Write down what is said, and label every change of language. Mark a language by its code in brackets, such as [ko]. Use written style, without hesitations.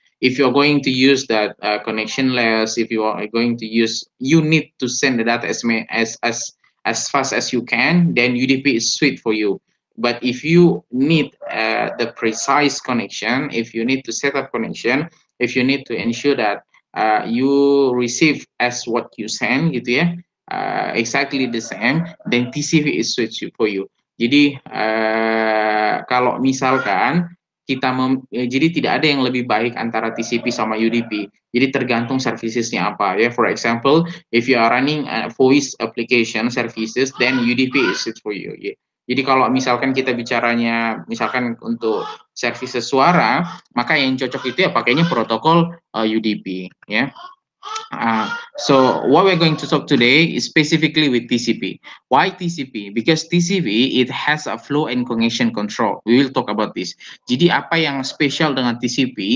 [en] If you're going to use that connectionless, if you are going to use, you need to send the data as fast as you can, then UDP is sweet for you. But if you need the precise connection, if you need to set up connection, if you need to ensure that you receive as what you send [id] gitu ya, [en] exactly the same, then TCP is sweet for you. [id] Jadi kalau misalkan jadi tidak ada yang lebih baik antara TCP sama UDP. Jadi tergantung servicesnya apa ya. [en] For example, if you are running voice application services, then UDP is it for you. Yeah. [id] Jadi kalau misalkan kita bicaranya misalkan untuk services suara, maka yang cocok itu ya pakainya protokol UDP ya. [en] So what we're going to talk today is specifically with TCP. Why TCP? Because TCP it has a flow and congestion control. We will talk about this. [id] Jadi apa yang spesial dengan TCP?